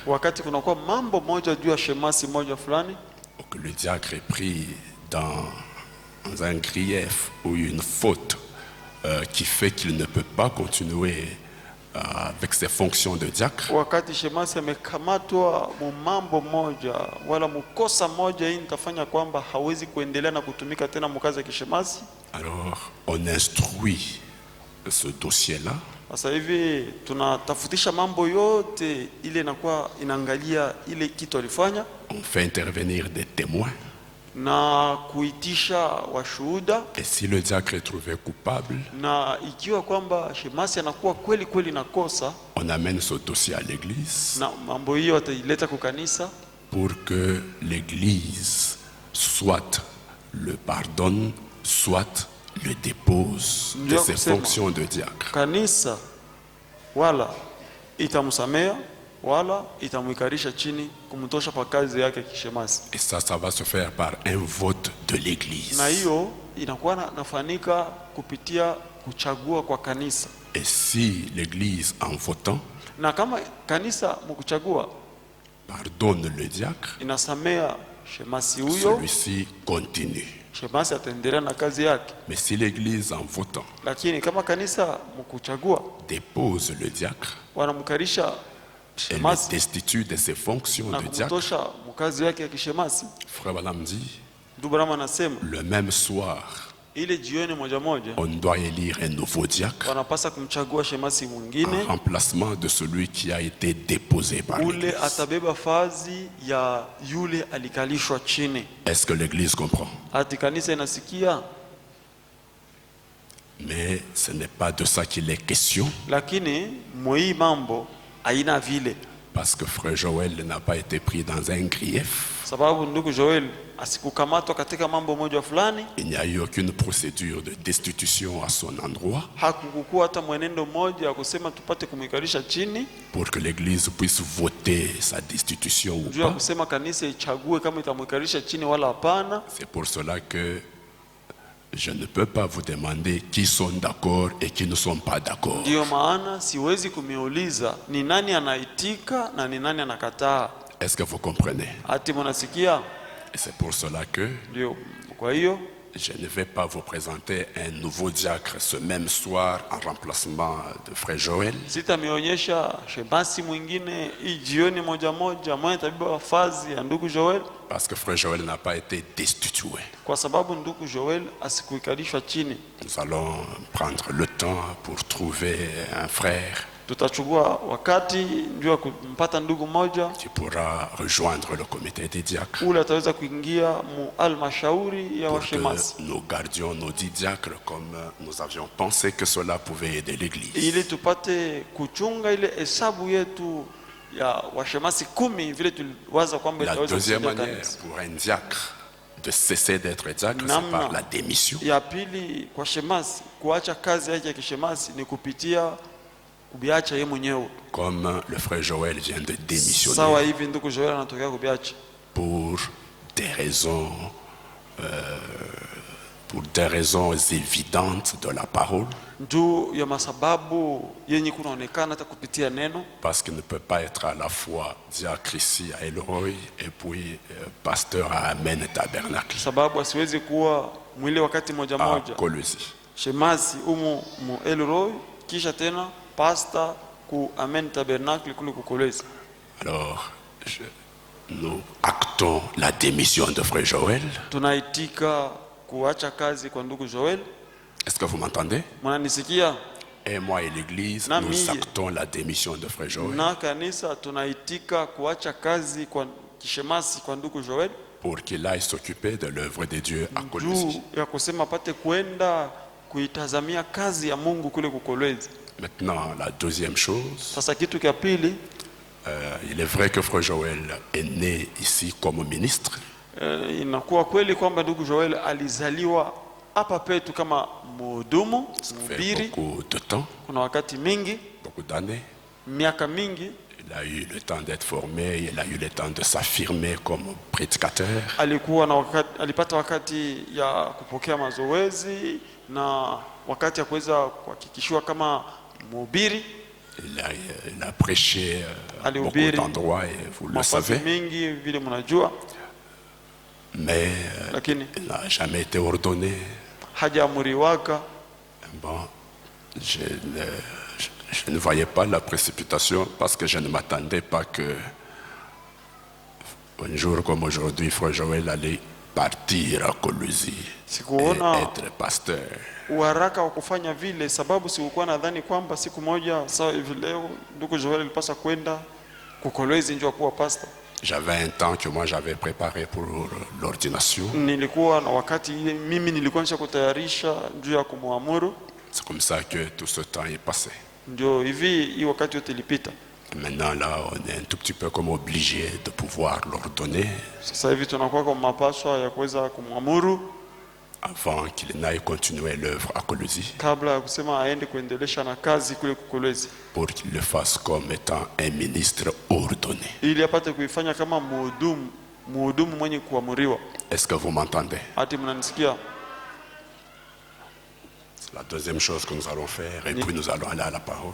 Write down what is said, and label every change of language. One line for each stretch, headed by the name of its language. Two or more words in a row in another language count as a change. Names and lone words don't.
Swahili: Wakati kunakuwa mambo moja juu ya shemasi moja fulani,
French: ou que le diacre est pris dans un grief ou une faute qui fait qu'il ne peut pas continuer avec ses fonctions de diacre,
Swahili: wakati shemasi amekamatwa mu mambo moja wala mukosa moja, hii nitafanya kwamba hawezi kuendelea na kutumika tena mkazi ya kishemasi.
French: alors on instruit ce dossier-là.
Swahili: Sasa hivi tunatafutisha mambo yote ile inakuwa inaangalia ile kitu alifanya
French: On fait intervenir des témoins.
Swahili: na kuitisha washuhuda,
French: Et si le diacre est trouvé coupable,
Swahili: na ikiwa kwamba shemasi anakuwa kweli kweli na kosa,
French: on amène ce dossier à l'église
Swahili: na mambo hiyo ataileta kwa kanisa
French: pour que l'église soit le pardonne, soit le dépose de
Swahili: Ndio
French: ses
Swahili: kusema.
French: fonctions de diacre.
Swahili: kanisa wala itamsamea wala itamwikarisha chini kumtosha kwa kazi yake kishemasi,
French: Et ça va se faire par un vote de l'église.
Swahili: na hiyo inakuwa nafanyika kupitia kuchagua kwa kanisa.
French: Et si l'église, en votant,
Swahili: Na kama kanisa mkuchagua
French: pardonne le diacre,
Swahili: inasamea shemasi huyo,
French: celui-ci continue.
Swahili: shemasi ataendelea na kazi yake.
French: Mais si l'église, en votant,
Swahili: Lakini kama kanisa mkuchagua
French: dépose le diacre,
Swahili: wanamkarisha
French: elle le
Swahili: shemasi
French: destitue de ses fonctions
Swahili: na
French: de diacre,
Swahili: kumtosha mkazi yake ya kishemasi,
French: Frère Balam dit,
Swahili: ndugu Brahma anasema
French: le même soir,
Swahili: ile jioni moja moja
French: on doit élire un nouveau diacre
Swahili: wanapasa kumchagua shemasi
French: en
Swahili: mwingine,
French: remplacement de celui qui a été déposé par
Swahili: ule
French: l'église.
Swahili: atabeba fazi ya yule alikalishwa chini.
French: Est-ce que l'église comprend?
Swahili: Ati kanisa inasikia,
French: Mais ce n'est pas de ça qu'il est question,
Swahili: lakini mwii mambo haina vile,
French: parce que Frère Joël n'a pas été pris dans un grief.
Swahili: sababu ndugu Joel asikukamatwa katika mambo moja fulani,
French: Il n'y a eu aucune procédure de destitution à son endroit
Swahili: hakukuwa hata mwenendo mmoja wa kusema tupate kumwikarisha chini
French: pour que l'église puisse voter sa destitution ou
Swahili: juu ya
French: pas.
Swahili: kusema kanisa ichague kama itamwikarisha chini wala hapana.
French: C'est pour cela que je ne peux pas vous demander qui sont d'accord et qui ne sont pas d'accord.
Swahili: Ndiyo maana siwezi kumiuliza ni nani anaitika na ni nani anakataa.
French: Est-ce que vous comprenez?
Swahili: Ati mnasikia?
French: Et c'est pour cela que
Swahili: Ndio, kwa hiyo
French: je ne vais pas vous présenter un nouveau diacre ce même soir en remplacement de frère Joël.
Swahili: Sitamionyesha shemasi mwingine hii jioni moja moja mwenye tabiba wafazi ya ndugu Joel,
French: Parce que frère Joël n'a pas été destitué.
Swahili: kwa sababu ndugu Joel asikuikalishwa chini.
French: Nous allons prendre le temps pour trouver un frère
Swahili: Tutachukua wakati ndio kumpata ndugu mmoja
French: qui pourra rejoindre le comité des diacres
Swahili: ule ataweza kuingia mu almashauri ya
French: pour que
Swahili: washemasi,
French: nous gardions nos 10 diacres comme nous avions pensé que cela pouvait aider l'Église.
Swahili: ili tupate kuchunga ile hesabu yetu ya washemasi 10 vile tuliwaza kwamba
French: La
Swahili: itaweza
French: deuxième
Swahili: kusaidia
French: manière
Swahili: kanisa.
French: pour un diacre de cesser d'être diacre, c'est
Swahili: Namna
French: par la démission.
Swahili: ya pili kwa shemasi kuacha kazi yake ya kishemasi ni kupitia kubiacha yeye mwenyewe,
French: Comme le frère Joël vient de
Swahili: sawa
French: démissionner
Swahili: hivi ndugu Joel anatokea kubiacha
French: pour des raisons évidentes de la parole,
Swahili: juu ya masababu yenye kunaonekana hata kupitia neno,
French: parce qu'il ne peut pas être à la fois diacre ici à Elroy et puis pasteur à Amen Tabernacle
Swahili: sababu asiwezi kuwa mwili wakati moja
French: à
Swahili: moja
French: Colosie.
Swahili: shemasi umu mu Elroy kisha tena pasta ku Amen Tabernacle kule kukolezi.
French: Alors, nous actons la démission de frère Joël.
Swahili: Tunaitika kuacha kazi kwa ndugu Joel.
French: Est-ce que vous m'entendez?
Swahili: Mnanisikia?
French: Et moi et l'Église,
Swahili: Na
French: nous
Swahili: mie.
French: actons la démission de frère Joël
Swahili: Na kanisa tunaitika kuacha kazi kwa kishemasi kwa ndugu Joel
French: pour qu'il aille s'occuper de l'œuvre de Dieu à Colosie.
Swahili: juu ya kusema apate kwenda kuitazamia kazi ya Mungu kule kukolezi.
French: Maintenant, la deuxième chose,
Swahili: Sasa kitu cha pili,
French: il est vrai que frère Joël est né ici comme ministre,
Swahili: inakuwa kweli kwamba ndugu Joel alizaliwa hapa petu kama mhudumu
French: ça fait
Swahili: mhubiri.
French: beaucoup de temps,
Swahili: Kuna wakati mingi,
French: beaucoup d'années.
Swahili: miaka mingi
French: Il a eu le temps d'être formé, il a eu le temps de s'affirmer comme prédicateur.
Swahili: alikuwa na wakati, alipata wakati ya kupokea mazoezi na wakati ya kuweza kuhakikishiwa kama mhubiri.
French: Il a prêché à beaucoup
Swahili: Alihubiri
French: d'endroits et vous le
Swahili: mafasi
French: savez,
Swahili: mingi vile mnajua,
French: mais
Swahili: lakini
French: il n'a jamais été ordonné.
Swahili: hajaamuriwaka.
French: Bon, je ne voyais pas la précipitation parce que je ne m'attendais pas que un jour comme aujourd'hui, frère Joël allait partir à Colosie et
Swahili: Sikuona
French: être pasteur.
Swahili: uharaka wa kufanya vile, sababu sikukuwa nadhani kwamba siku moja sawa hivi leo ndugu Joel alipasa kwenda kukolezi njoo kuwa pastor.
French: J'avais un temps que moi j'avais préparé pour l'ordination.
Swahili: Nilikuwa na wakati ile mimi nilikuwa nisha kutayarisha juu ya kumwamuru,
French: C'est comme ça que tout ce temps est passé.
Swahili: ndio hivi hii wakati yote ilipita.
French: Maintenant là, on est un tout petit peu comme obligé de pouvoir l'ordonner
Swahili: Sasa hivi tunakuwa kwa mapaswa ya kuweza kumwamuru
French: avant qu'il n'aille continuer l'œuvre à Colosie,
Swahili: kabla ya kusema aende kuendelesha na kazi kule kukolezi,
French: pour qu'il le fasse comme étant un ministre ordonné.
Swahili: ili apate kuifanya kama mhudumu mwenye kuamuriwa.
French: Est-ce que vous m'entendez?
Swahili: Hati mnanisikia?
French: C'est la deuxième chose que nous allons faire et puis nous allons aller à la parole.